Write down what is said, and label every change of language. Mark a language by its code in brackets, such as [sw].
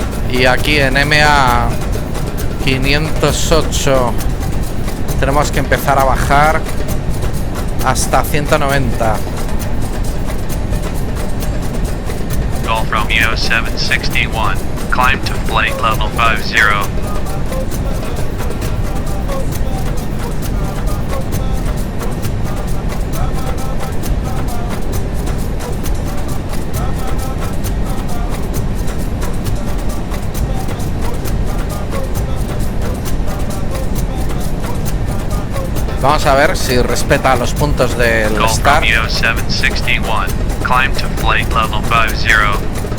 [es] Y aquí en MA 508 tenemos que empezar a bajar hasta 190. [en] Golf Romeo 761, climb to flight level 50. [es] Vamos a ver si respeta los puntos del [en] Golf STAR. Romeo 761, climb to flight level 50.